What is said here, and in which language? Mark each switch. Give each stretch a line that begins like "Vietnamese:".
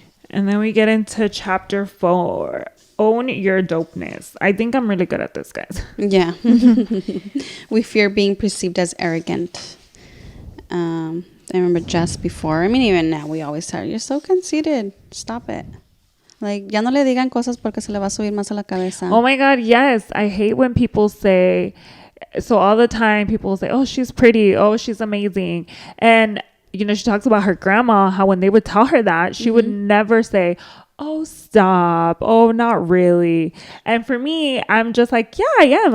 English: And then we get into chapter 4. Own your dopeness. I think I'm really good at this, guys. Yeah. We fear being perceived as arrogant. I remember just before, I mean, even now, we always tell her, you're so conceited. Stop it.
Spanish: Like, ya no le digan cosas porque se le va a subir más a la cabeza.
English: Oh my God, yes. I hate when people say, so all the time people will say, oh, she's pretty. Oh, she's amazing. And, you know, she talks about her grandma, how when they would tell her that, she would never say, oh, stop. Oh, not really. And for me, I'm just like, yeah, I am.